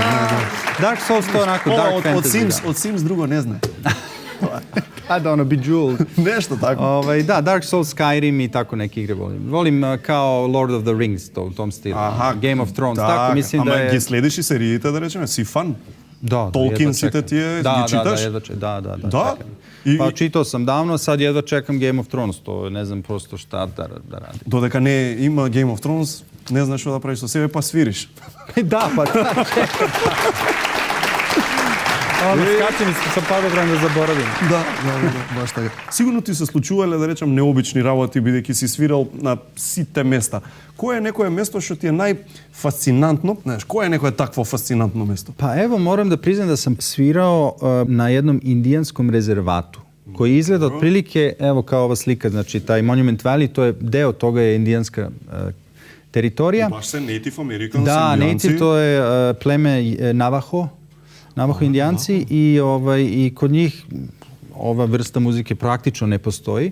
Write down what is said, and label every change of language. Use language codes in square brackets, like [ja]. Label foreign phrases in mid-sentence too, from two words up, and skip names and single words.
[sr] Dark Souls to je onako dark fantasy. Od Sims drugo ne zna. [en] I don't know, [sr] Bejeweled. Nešto tako. Da, Dark Souls, Skyrim i tako neke igre volim. Volim kao Lord of the Rings, u tom stilu. Game of Thrones, tako mislim da je... [mk] Ама ги следиш и сериите, да речеме, си фан? [sr] Da, [mk] Tolkien сите тие ги читаш? [sr] Da. Pa čitao sam davno, sad jedva čekam Game of Thrones, to ne znam prosto šta da radim. [mk] Dodека не има Game of Thrones, не знаеш што да правиш со себе, па свириш. [sr] Da, pa da, čekam. Skačem sa padobran da zaboravim. [mk] Да, баш така. Сигурно ти се случувале, да речем, необични работи, бидејќи си свирал на сите места. Кое е некое место што ти е најфасцинантно? Знаеш, кое е некое такво фасцинантно место? [sr] Pa evo, moram da priznam da sam svirao na jednom indijanskom rezervatu, koji izgleda otprilike, evo kao ova slika, znači taj Monument Valley, to je deo toga je indijanska teritorija. Baš se [en] Native Americans, [sr] da, indijanci. Native, to je pleme Navajo indijanci i kod njih ova vrsta muzike praktično ne postoji.